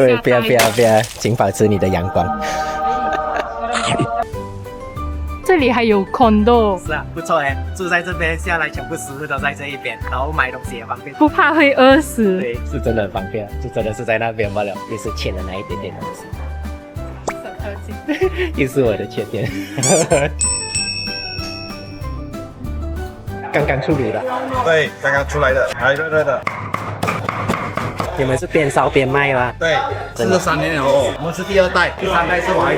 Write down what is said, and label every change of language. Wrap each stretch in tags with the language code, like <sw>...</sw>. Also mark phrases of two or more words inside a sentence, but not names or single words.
<zh>不要，請保持你的陽光。這裡還有 condo。是啊，不錯哎，住在這邊下來全部食物都在這一邊，然後買東西也方便，不怕會餓死。對，是真的很方便，就真的是在那邊罷了，也是欠了那一點點東西。手特技，又是我的缺點。剛剛出爐的。對，剛剛出來的，還熱熱的。你們是邊燒邊賣嗎？對，吃了3年以後，我們是第2代，第3代是我兒子。</zh>